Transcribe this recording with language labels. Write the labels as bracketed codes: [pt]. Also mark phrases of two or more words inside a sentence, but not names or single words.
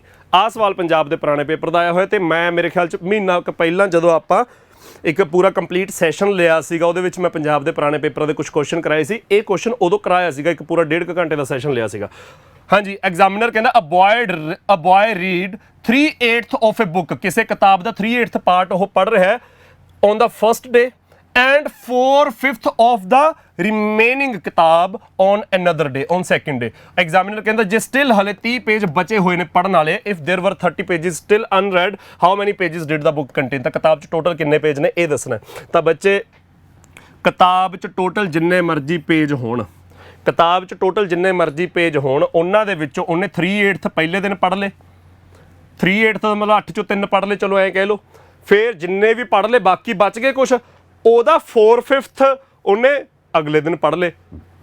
[pa] ਆਹ ਸਵਾਲ ਪੰਜਾਬ ਦੇ ਪੁਰਾਣੇ ਪੇਪਰ ਦਾ ਆਇਆ ਹੋਇਆ, ਤੇ ਮੈਂ ਮੇਰੇ ਖਿਆਲ 'ਚ ਮਹੀਨਾ ਕੁ ਪਹਿਲਾਂ ਜਦੋਂ ਆਪਾਂ ਇੱਕ ਪੂਰਾ [en] complete session [pa] ਲਿਆ ਸੀਗਾ, ਉਹਦੇ ਵਿੱਚ ਮੈਂ ਪੰਜਾਬ ਦੇ ਪੁਰਾਣੇ ਪੇਪਰਾਂ ਦੇ ਕੁਝ ਕੁਐਸਚਨ ਕਰਾਏ ਸੀ। ਇਹ ਕੁਐਸਚਨ ਉਦੋਂ ਕਰਾਇਆ ਸੀਗਾ, ਇੱਕ ਪੂਰਾ 1.5 ਘੰਟੇ ਦਾ ਸੈਸ਼ਨ ਲਿਆ ਸੀਗਾ। ਹਾਂਜੀ, ਐਗਜ਼ਾਮੀਨਰ ਕਹਿੰਦਾ [en] a boy read 3/8 of a book. [pa] ਕਿਸੇ ਕਿਤਾਬ ਦਾ 3/8 ਪਾਰਟ ਉਹ ਪੜ੍ਹ ਰਿਹਾ ਹੈ [en] on the first day and 4/5 of the remaining [pa] ਕਿਤਾਬ [en] on another day, on second day। [pa] ਐਗਜ਼ਾਮੀਨਰ ਕਹਿੰਦਾ ਜੇ ਸਟਿਲ ਹਲੇ 30 ਪੇਜ ਬਚੇ ਹੋਏ ਨੇ ਪੜ੍ਹਨ ਵਾਲੇ, [en] if there were 30 pages still unread, how many pages did the book contain? [pa] ਤਾਂ ਕਿਤਾਬ 'ਚ ਟੋਟਲ ਕਿੰਨੇ ਪੇਜ ਨੇ ਇਹ ਦੱਸਣਾ। ਤਾਂ ਬੱਚੇ ਕਿਤਾਬ 'ਚ ਟੋਟਲ ਜਿੰਨੇ ਮਰਜ਼ੀ ਪੇਜ ਹੋਣ, ਕਿਤਾਬ 'ਚ ਟੋਟਲ ਜਿੰਨੇ ਮਰਜ਼ੀ ਪੇਜ ਹੋਣ, ਉਹਨਾਂ ਦੇ ਵਿੱਚੋਂ ਉਹਨੇ 3/8 ਪਹਿਲੇ ਦਿਨ ਪੜ੍ਹ ਲਏ, 3/8 ਦਾ ਮਤਲਬ 8 'ਚੋਂ 3 ਪੜ੍ਹ ਲਏ, ਚਲੋ ਐਂ ਕਹਿ ਲਓ। ਫਿਰ ਜਿੰਨੇ ਵੀ ਪੜ੍ਹ ਲਏ ਬਾਕੀ ਬਚ ਗਏ ਕੁਛ, ਉਹਦਾ 4/5 ਉਹਨੇ ਅਗਲੇ ਦਿਨ ਪੜ੍ਹ ਲਏ।